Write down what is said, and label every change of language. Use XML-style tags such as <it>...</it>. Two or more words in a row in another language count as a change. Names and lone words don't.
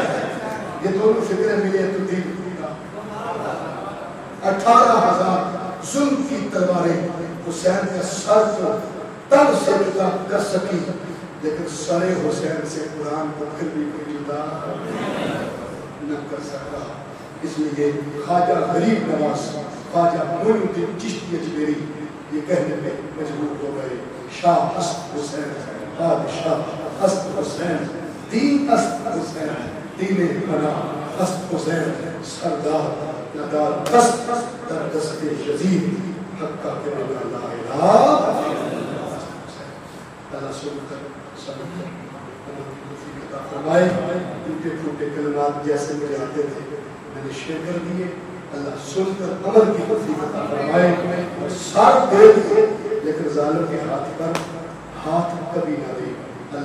<ur>یہ دونوں فکریں ملے تو دین ٹوٹا. 18,000 ظلم کی تلواریں حسین کے سر کو تن سے جدا کر سکی, لیکن سر حسین سے قرآن کو پھر بھی کوئی جدا نہ کر سکتا. اس لیے خواجہ غریب نواز, خواجہ معین الدین چشتی اجمیری یہ کہنے میں مجبور ہو گئے</ur> <fa>شاہ است حسین, بادشاہ است حسین, دین است حسین, دین بنا است حسین, سردار ندار دست در دست یزید حقا کے بنا لا الہ.</fa> <ur>اللہ سن کر سمجھ کر فرمائے ٹوٹے پھوٹے کلمات جیسے مجھے آتے تھے میں نے شیئر کر دیے. اللہ سن کر عمل کی توفیق عطا فرمائے اور ساتھ دے لیکن ظالم کے ہاتھ پر ہاتھ کبھی نہ دے.</ur>